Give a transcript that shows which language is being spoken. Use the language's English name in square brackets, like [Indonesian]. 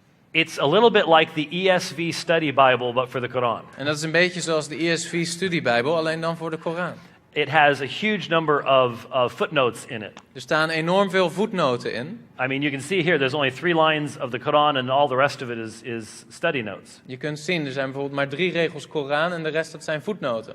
[English] It's a little bit like the ESV study Bible, but for the Quran. [Dutch] En dat is een beetje zoals de ESV-studiebijbel, alleen dan voor de Koran. [English] It has a huge number of footnotes in it. [Dutch] Er staan enorm veel voetnoten in. [English] I mean, you can see here, there's only 3 lines of the Quran and all the rest of it is study notes. [Dutch] Je kunt zien, er zijn bijvoorbeeld maar 3 regels Koran en de rest dat zijn voetnoten.